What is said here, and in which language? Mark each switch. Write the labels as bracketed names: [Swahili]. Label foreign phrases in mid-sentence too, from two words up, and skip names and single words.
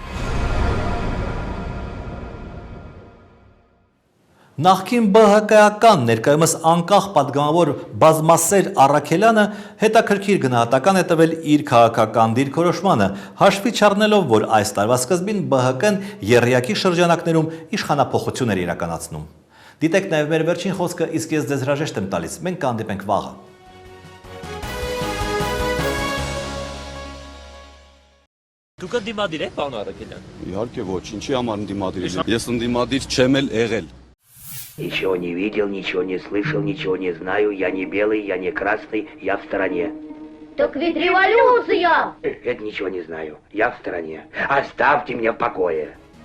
[Armenian] Նախկին ԲՀԿ-ական ներկայումս անկախ պատգամավոր Բազմասեր Առաքելյանը հետաքրքիր գնահատական է տվել իր քաղաքական դիրքորոշմանը, հաշվի չառնելով, որ այս տարվա սկզբին ԲՀԿ-ն եռյակի շրջանակներում իշխանափոխություն էր իրականացնում։ Դիտեք նաև մեր վերջին խոսքը, իսկ ես ձեզ հրաժեշտ եմ տալիս, մենք կհանդիպենք վաղը։ Դուք ընդդիմադիր եք, պարոն Առաքելյան։ Իհարկե ոչ, ինչի համար ընդդիմադիր եմ։ Ես ընդդիմադիր չեմ եղել։ [Russian] Ничего не видел, ничего не слышал, ничего не знаю. Я не белый, я не красный, я в стороне. Так ведь революция! Это ничего не знаю. Я в стороне. Оставьте меня в покое.